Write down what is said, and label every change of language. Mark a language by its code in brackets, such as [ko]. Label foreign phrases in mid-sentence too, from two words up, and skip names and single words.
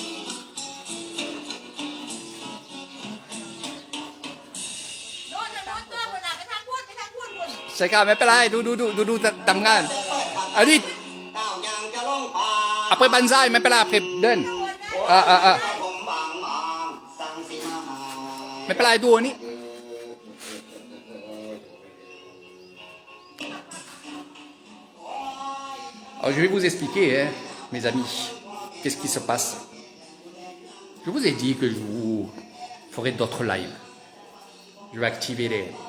[th] ใช่ครับไม่เป็นไรดูทำงานอันนี้เอาไปบันไซไม่เป็นไรเอาไปเดินไม่เป็นไรดูอันนี้ [fr] Alors, je vais vous expliquer, hein, mes amis, qu'est-ce qui se passe. Je vous ai dit que je vous ferai d'autres lives. Je vais activer les...